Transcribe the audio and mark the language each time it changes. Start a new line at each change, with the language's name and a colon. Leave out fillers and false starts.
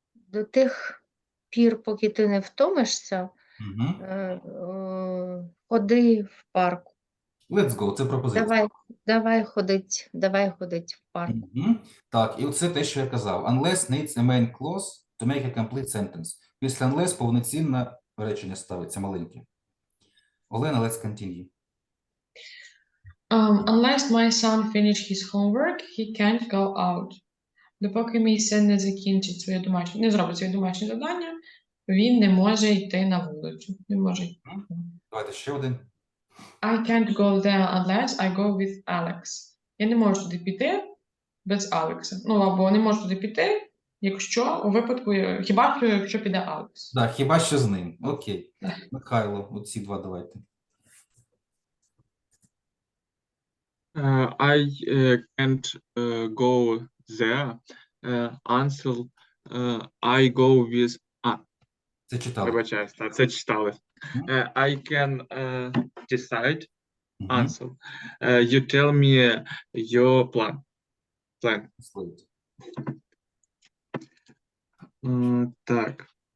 Ukrainian: До тих пір, поки ти не втомишся, Угу. ходи в парк.
English: Let's go,
Ukrainian: це пропозиція. Давай ходить в парк. Угу. Так, і оце те, що я казав.
English: Unless needs a main clause to make a complete sentence.
Ukrainian: Після unless повноцінне речення ставиться маленьке.
English: Олена, let's continue. Unless my son finish his homework, he can't go out.
Ukrainian: Допоки мій син не закінчить своє домашнє, не зробить своє домашнє завдання, він не може йти на вулицю. Не може йти. Давайте ще один.
English: I can't go there unless I go with Alex.
Ukrainian: Я не можу туди піти без Алекса. Ну, або не можу туди піти, якщо у випадку, хіба що, якщо піде Алекс. Так, хіба що з ним. Окей. Так. Михайло, оці 2 давайте.
English: I can't go there until I go with.
Ukrainian: Це читали. Вибачаюсь, так, це читали.
English: I can decide Угу. answer. You tell me your plan.
Ukrainian: Слухайте. Так.